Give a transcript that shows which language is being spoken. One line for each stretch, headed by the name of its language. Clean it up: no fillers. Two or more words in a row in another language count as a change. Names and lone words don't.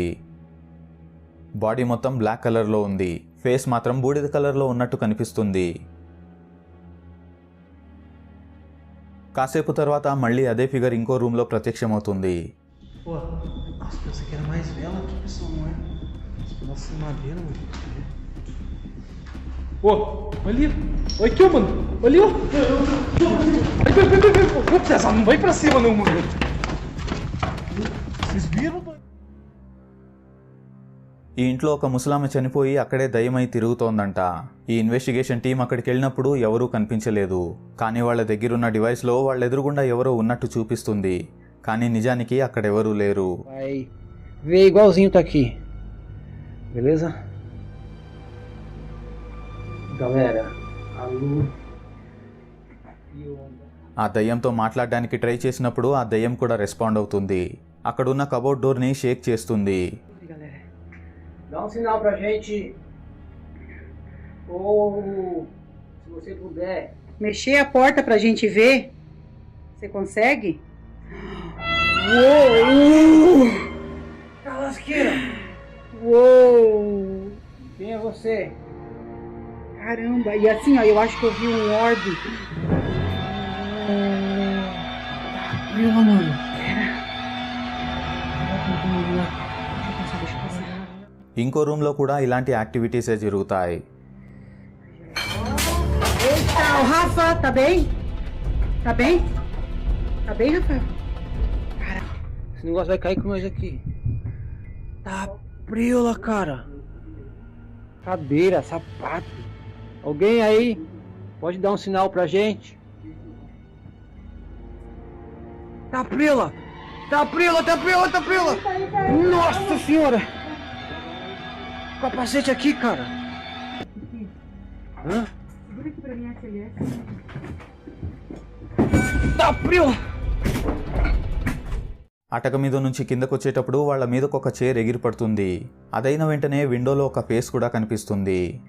Telugu: బాడీ మొత్తం బ్లాక్ కలర్లో ఉంది. ఫేస్ మాత్రం బూడిద కలర్లో ఉన్నట్టు కనిపిస్తుంది. కాసేపు తర్వాత మళ్ళీ అదే ఫిగర్ ఇంకో రూమ్లో ప్రత్యక్షమవుతుంది.
Portuguese: Pô, nossa, pensei que era mais vela aqui, pessoal, não é? Nossa, madeira, mano. Ô, olha ali. Olha aqui, ó, mano. Olha ali, ó. Vai. Ô, César, não vai pra cima, não, mano. Vocês viram, mano?
Telugu: ఈ ఇంట్లో ఒక ముసలామె చనిపోయి అక్కడే దయ్యమై తిరుగుతోందంట. ఈ
English: investigation team
Telugu: అక్కడికి వెళ్ళినప్పుడు ఎవరూ కనిపించలేదు. కానీ వాళ్ళ దగ్గరున్న డివైస్లో వాళ్ళ ఎదురుగుండా ఎవరో ఉన్నట్టు చూపిస్తుంది. కానీ నిజానికి అక్కడెవరూ లేరు.
Portuguese: Vai ver igualzinho tá aqui. Beleza? Galera, a luz e onda.
Telugu: ఆ దయ్యంతో మాట్లాడడానికి ట్రై చేసినప్పుడు ఆ దయ్యం కూడా రెస్పాండ్ అవుతుంది. అక్కడున్న కబోర్డ్ డోర్ని షేక్ చేస్తుంది.
Portuguese: Galera, dá um sinal pra gente. Ou se você puder Mexer a porta pra gente ver. Você consegue? Uou! Tá lasqueira! Uou! Quem é você? Caramba! E assim, ó, eu acho que eu vi um orbe. Meu mano. Deixa eu passar.
Telugu: ఇంకో రూమ్లో కూడా ఇలాంటి యాక్టివిటీసే జరుగుతాయి.
Portuguese: Eita, o Rafa, tá bem? Tá bem? Tá bem, Rafael? Esse negócio vai cair com nós aqui. Tá priola, cara. Cadeira, sapato. Alguém aí pode dar um sinal pra gente? Tá priola! Tá priola, tá priola, tá priola! Nossa senhora! Capacete aqui, cara. Hã? Segura aqui pra mim, acelera. Tá priola!
Telugu: అటక మీద నుంచి కిందకొచ్చేటప్పుడు వాళ్ళ మీదకు ఒక చైర్ ఎగిరిపడుతుంది. అదైన వెంటనే విండోలో ఒక ఫేస్ కూడా కనిపిస్తుంది.